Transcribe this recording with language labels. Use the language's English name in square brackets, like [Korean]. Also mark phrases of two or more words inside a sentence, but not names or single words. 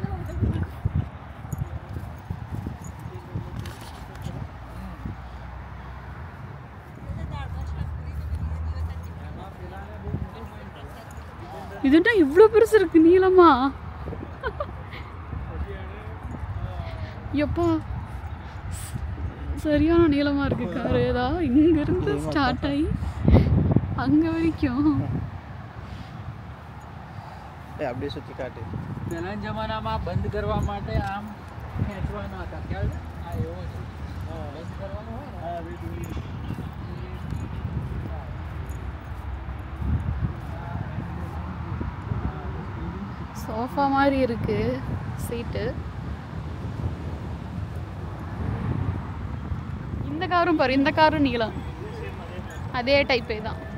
[Tamil] இதுன்னா இவ்வளோ பெருசு இருக்கு நீளமா. எப்பா சரியான நீளமா இருக்கு காரு. ஏதா இங்க இருந்து ஸ்டார்ட் ஆகி அங்க வரைக்கும். அப்படியே சுற்றி காட்டு. [Gujarati] પહેલા જમાનામાં બંધ કરવા માટે આમ ખેંચવાનો હતા. ખ્યાલ છે? આ એવો છે. બંધ કરવાનો હોય ને. [Tamil] சோஃபா மாதிரி இருக்கு சீட்டு. இந்த காரும் பாரு, இந்த காரும் நீளம் அதே டைப்பே தான்.